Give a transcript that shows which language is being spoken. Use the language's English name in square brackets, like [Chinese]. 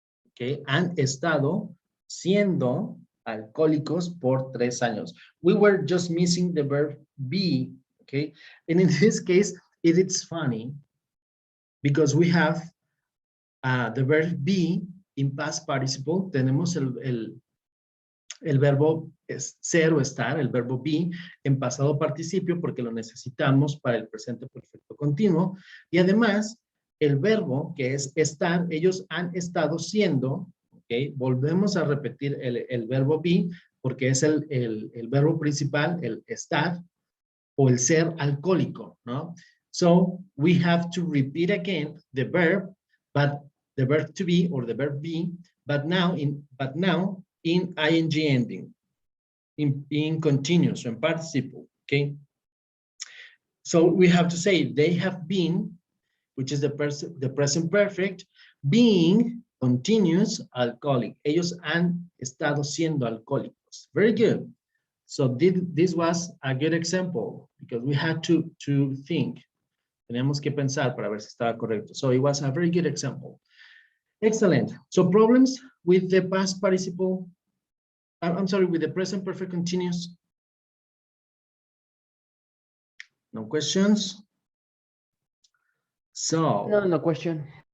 [Spanish] Okay, han estado siendo alcohólicos por 3 años. [English] We were just missing the verb be. Okay, and in this case, it is funny because we have the verb be in past participle. [Spanish] Tenemos el verbo ser o estar, el verbo be en pasado participio porque lo necesitamos para el presente perfecto continuo. Y además, el verbo que es estar, ellos han estado siendo, ¿ok? Volvemos a repetir el verbo be porque es el verbo principal, el estar o el ser alcohólico, ¿no? [English] So, we have to repeat again the verb, but the verb to be or the verb be, but now in ing ending, in continuous, in participle, okay? So we have to say they have been, which is the present perfect, being continuous alcoholic. [Spanish] Ellos han estado siendo alcohólicos. [English] Very good. So this was a good example because we had to think. [Spanish] Tenemos que pensar para ver si estaba correcto. [English] So it was a very good example. Excellent. So problems with the past participle? I'm sorry, with the present perfect continuous. No questions? So. No question.